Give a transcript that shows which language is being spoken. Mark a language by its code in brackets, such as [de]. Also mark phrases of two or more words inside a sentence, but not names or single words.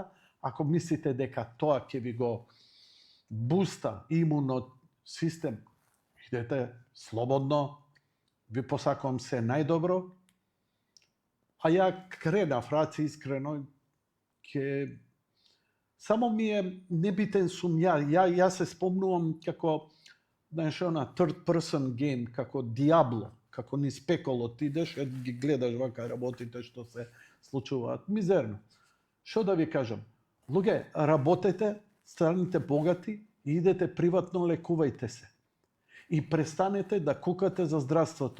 [mk] Ако мислите дека тоа ќе ви го буста имунот систем, идете слободно, ви посакувам се најдобро. А ја кренав, раци искрено, само ми е небитен сум ја се спомнувам како, знаеш, она [en] third person game, [mk] како Диабло, како низ пеколо идеш, ги гледаш вака работите што се случуваат. Мизерно. Што да ви кажам? Луѓе, работете, станете богати и идете приватно, лекувајте се. И престанете да кукате за здравството.